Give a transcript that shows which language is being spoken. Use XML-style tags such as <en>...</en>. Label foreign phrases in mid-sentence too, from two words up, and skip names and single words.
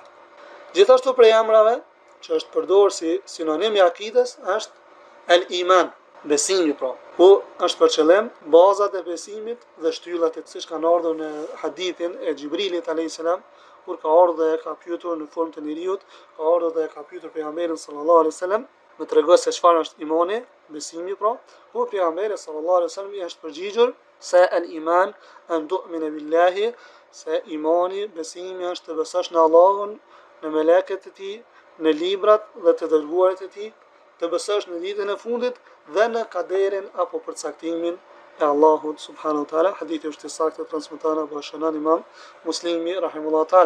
<sq>Gjithashtu prej emrave që është përdorur si sinonim i akides është el-iman, besimi pra, ku është për qëllim bazat e besimit dhe shtyllat e siç kanë ardhur në hadithin e Xhibrilit</sq> <ar>عليه السلام,</ar> <sq>kur ka ardhur dhe ka pyetur në formë të njeriut, ka ardhur dhe ka pyetur pejgamberin</sq> <ar>صلى الله عليه وسلم,</ar> <sq>më tregos se çfarë është imani, besimi pra, ku pejgamberi</sq> <ar>صلى الله عليه وسلم</ar> <sq>i është përgjigjur se</sq> <ar>الإيمان أن تؤمن بالله,</ar> <sq>se imani, besimi është të besosh në Allahun, në melekët e tij, në librat dhe të dërguarit e tij, të besosh në ditën e fundit dhe në kaderin apo përcaktimin e Allahut</sq> <ar>سبحانه وتعالى.</ar> <sq>Hadithi është i saktë transmetuar nga Shënon Imam Muslimi</sq> <ar>رحمه الله تعالى.</ar>